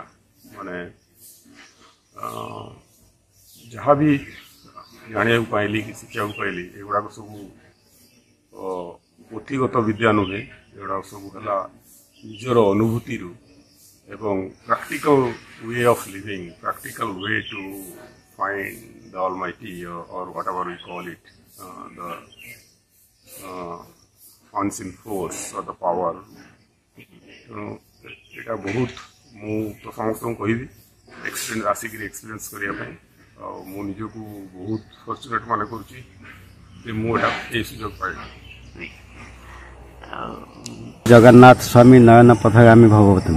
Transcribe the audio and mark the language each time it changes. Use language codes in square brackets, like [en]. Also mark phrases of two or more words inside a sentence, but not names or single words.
[or] ମାନେ ଯାହା ବି ଜାଣିବାକୁ ପାଇଲି କି ଶିଖିବାକୁ ପାଇଲି, ଏଗୁଡ଼ାକ ସବୁ ପୋଥିଗତ ବିଦ୍ୟା ନୁହେଁ, ଏଗୁଡ଼ାକ ସବୁ ହେଲା ନିଜର ଅନୁଭୂତିରୁ ଏବଂ [en] practical way of living, practical way to find the Almighty or whatever we call it, the unseen force or the power. [or] এটা ବହୁତ ମୁଁ ତ ସମସ୍ତଙ୍କୁ କହିବି ଆସିକିରି ଏକ୍ସପିରିଏନ୍ସ କରିବା ପାଇଁ। ଆଉ ମୁଁ ନିଜକୁ ବହୁତ ଫର୍ଚୁନେଟ୍ ମନେ କରୁଛି ଯେ ମୁଁ ଏଇଟା ଏଇ ସୁଯୋଗ ପାଇଲି। [sa] ଜଗନ୍ନାଥ ସ୍ୱାମୀ ନୟନ ପଥଗାମୀ ଭଗବତମୀ।